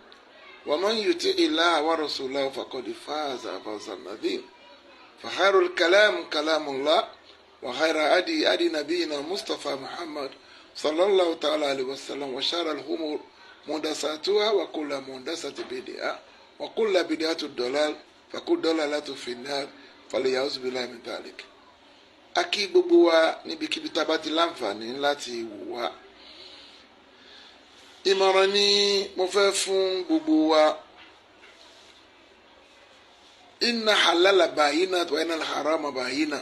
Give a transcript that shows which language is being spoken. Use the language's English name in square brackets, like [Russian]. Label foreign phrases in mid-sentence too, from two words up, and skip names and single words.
[Arabic] ومن يطع الله ورسوله فقد فاز فوزا عظيما فخير الكلام كلام الله وخير هدي نبينا مصطفى محمد صلى الله تعالى عليه وسلم وشر الأمور محدثاتها وكل محدثة بدعة وكل بدعة ضلال فكل ضلالة في النار فليعوذ بالله من ذلك. [Yoruba] Akí gbogbo wa níbikíbi tá a bá ti láǹfààní láti wò wá. Ìmọ̀ràn ni mo fẹ́ fún gbogbo wa. [Arabic] إن الحلال بين وإن الحرام بين.